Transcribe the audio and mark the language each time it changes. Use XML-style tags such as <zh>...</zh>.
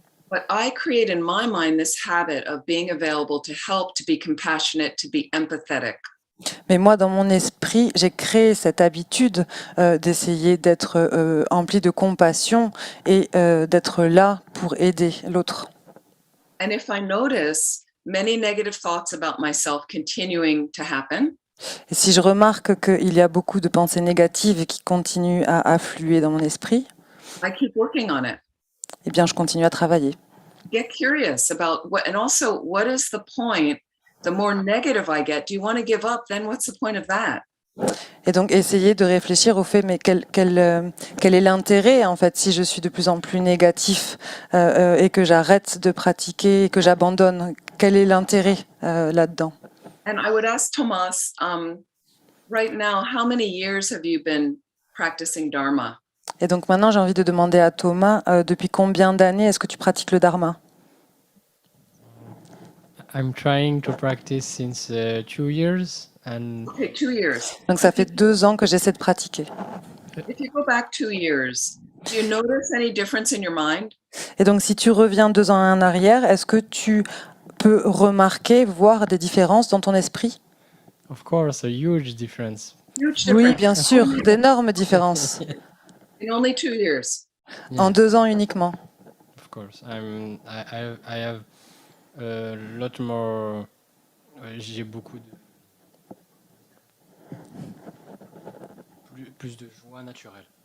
<en>But I create in my mind this habit of being available to help, to be compassionate, to be empathetic.</en> <fr>Mais moi, dans mon esprit, j'ai créé cette habitude d'essayer d'être empli de compassion et d'être là pour aider l'autre.</fr> <en>And if I notice many negative thoughts about myself continuing to happen,</en> <fr>et si je remarque qu'il y a beaucoup de pensées négatives qui continuent à affluer dans mon esprit,</fr> <en>I keep working on it.</en> <fr>eh bien, je continue à travailler.</fr> <en>Get curious about what, and also what is the point? The more negative I get, do you want to give up? Then what's the point of that?</en> <fr>Et donc, essayer de réfléchir au fait, mais quel est l'intérêt, en fait, si je suis de plus en plus négatif et que j'arrête de pratiquer et que j'abandonne? Quel est l'intérêt là-dedans?</fr> <en>And I would ask Thomas, right now, how many years have you been practicing Dharma?</en> <fr>Et donc maintenant, j'ai envie de demander à Thomas, depuis combien d'années est-ce que tu pratiques le Dharma?</fr> <en>I'm trying to practice since 2 years, and Okay, 2 years.</en> <fr>Donc ça fait 2 ans que j'essaie de pratiquer.</fr> <en>If you go back 2 years, do you notice any difference in your mind?</en> <fr>Et donc si tu reviens 2 ans en arrière, est-ce que tu peux remarquer, voir des différences dans ton esprit?</fr> <en>of course, a huge difference. Huge</en> <fr>Oui,</fr> <en>difference</en> <fr>bien sûr, d'énormes différences.</fr> <en>in only 2 years.</en> <fr>En 2 ans uniquement.</fr> <en>Of course, I have a lot more.</en> <fr>J'ai beaucoup de plus de joie naturelle.</fr>